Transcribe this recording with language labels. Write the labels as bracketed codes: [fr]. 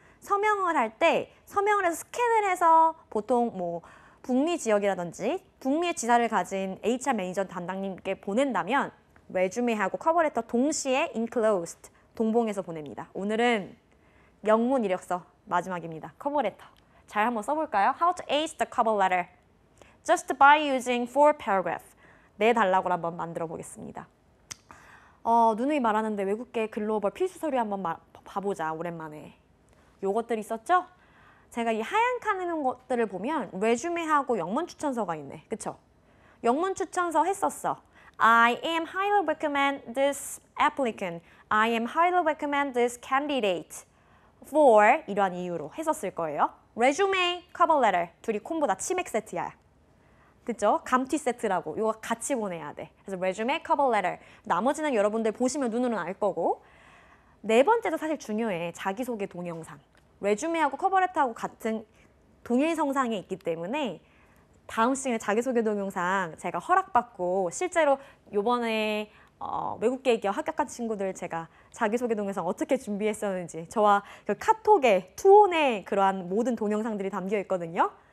[ko] 서명을 할 때 서명을 해서 스캔을 해서 보통 뭐 북미 지역이라든지 북미의 지사를 가진 HR 매니저 담당님께 보낸다면 레주메하고 커버레터 동시에 enclosed 동봉해서 보냅니다. 오늘은 영문 이력서 마지막입니다. 커버레터. 잘 한번 써볼까요? [en] How to ace the cover letter. Just by using 4 paragraph. [ko] 4단락으로 한번 만들어 보겠습니다. 누누이 말하는데 외국계 글로벌 필수 서류 한번 봐보자. 오랜만에. 요것들 있었죠? 제가 이 하얀 칸 있는 것들을 보면 레주메하고 영문 추천서가 있네. 그쵸? 영문 추천서 했었어. [en] I am highly recommend this applicant. I am highly recommend this candidate for [ko] 이러한 이유로 했었을 거예요. 레주메, 커버 레터 둘이 콤보 다 치맥 세트야. 그쵸? 감튀 세트라고. 이거 같이 보내야 돼. 그래서 레주메, 커버 레터. 나머지는 여러분들 보시면 눈으로는 알 거고. 네 번째도 사실 중요해. 자기소개 동영상. 레주메하고 커버레터하고 같은 동일 성상에 있기 때문에 다음 시간에 자기소개 동영상 제가 허락받고 실제로 요번에 외국계 기업 합격한 친구들 제가 자기소개 동영상 어떻게 준비했었는지 저와 카톡에 투혼의 그러한 모든 동영상들이 담겨 있거든요.